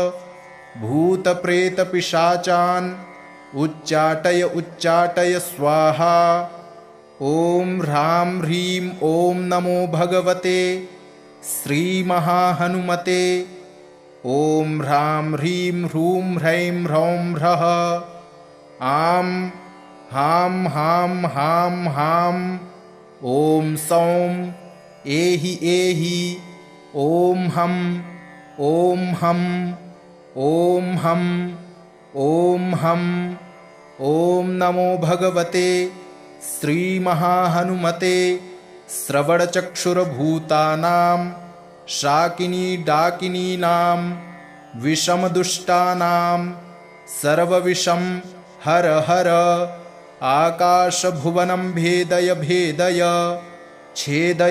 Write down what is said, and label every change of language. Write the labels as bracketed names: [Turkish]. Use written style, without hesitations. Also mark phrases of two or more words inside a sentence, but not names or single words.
[Sanskrit] भूतप्रेतपिशाचान् उच्चाटय उच्चाटय स्वाहा ओम ह्रां ह्रीं ओम नमो भगवते श्रीमहाहनुमते ओम ह्रां ह्रीं ह्रूं ह्रैं ह्रौं ह्रः आं हां हां हां हां ओम सौं एहि एहि ओम हं ओम हं ओम हं ओम हं ओम नमो भगवते श्रीमहाहनुमते श्रवणचक्षुर्भूतानां शाकिनी डाकिनीनां विषमदुष्टानां सर्वविषं हर हर आकाशभुवनं भेदय भेदय छेदय